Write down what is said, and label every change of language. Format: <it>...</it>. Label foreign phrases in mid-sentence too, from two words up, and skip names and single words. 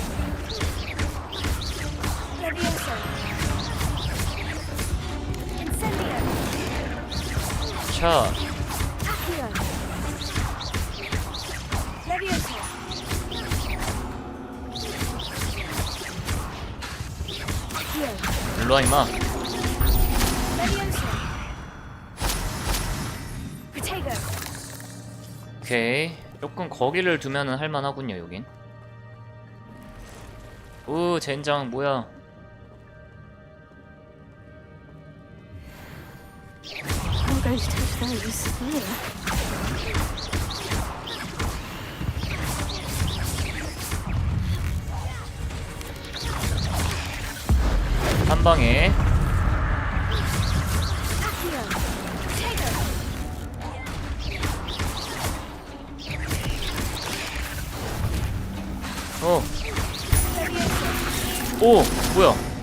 <la>Levioso. Incendio.</la> <ko>자,</ko> <la>Accio. Levioso. Accio.</la> <ko>일로와 임마.</ko> <la>Levioso. Potato.</la> <ko>오케이. 조금 거기를 두면은 할만하군요, 여긴. 오, 젠장 뭐야?</ko> <en>I'm going to touch those. Ew.</en> <ko>한 방에.</ko> <la>Accio. Potato.</la> <ko>오, 뭐야?</ko>